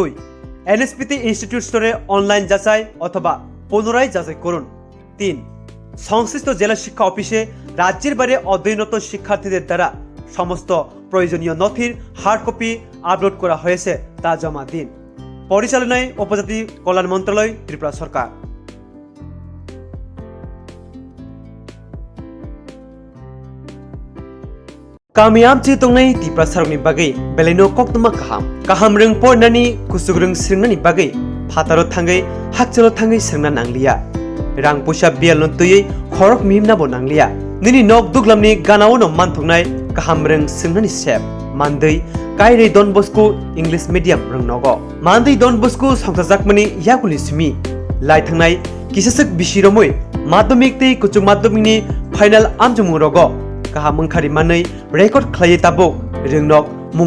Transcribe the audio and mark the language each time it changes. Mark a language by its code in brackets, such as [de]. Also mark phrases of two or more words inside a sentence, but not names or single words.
[bn] NSP-তে ইনস্টিটিউট স্তরে অনলাইন যাচাই অথবা পুনরায় যাচাই করুন। 3. সংশ্লিষ্ট জেলা শিক্ষা অফিসে রাজ্যের বাইরে অধ্যয়নরত শিক্ষার্থীদের দ্বারা সমস্ত প্রয়োজনীয় নথির [en] hard copy [bn] আপলোড করা হয়েছে তা জমা দিন। পরিচালনায় উপজাতি কল্যাণ মন্ত্রণালয়, ত্রিপুরা সরকার। [trp] Kamiam ci tongnai ti prasarongni bagai beleno Koktwma kaham reng pornani kusugreng sringnani bagai phataro thangai hakchalo thangai sringna nanglia rang pusa bial no tuyei khorok mimna bo nanglia nini nok duglamni ganao no manthongnai kaham reng sringnani sep mandei kairei Don Bosco [en] English medium [trp] reng nogo mandei Don Bosco songsajakmani yakuli simi lai thangnai kisasak bisiromoi madhyamik tei kuchuk madhyamikni final amjumung rogo kaham mangkhari manei record khlai tabuk ringnok mung